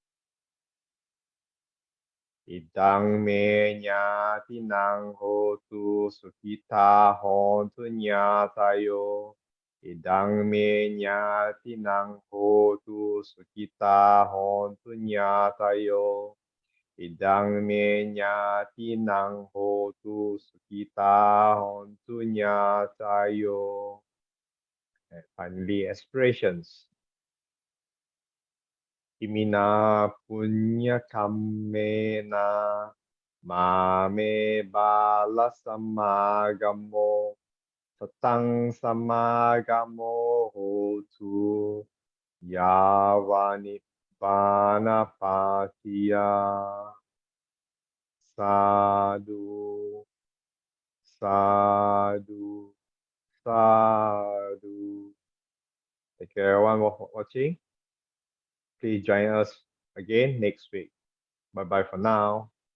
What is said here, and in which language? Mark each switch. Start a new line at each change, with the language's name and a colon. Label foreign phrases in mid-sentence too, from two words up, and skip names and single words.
Pali: idang me nyatinang hotu sukhita hontu nyatayo idang me nyatinang hotu sukhita hontu nyatayo idang me nyatinang hotu sukhita hontu nyatayo.
English: And finally, aspirations.
Pali: Imina punya kammena mame bala samagamo satang samagamo hotu yavani panapatiya. Sadhu, sadhu, sadhu.
English: Thank you everyone for watching. Please join us again next week. Bye-bye for now.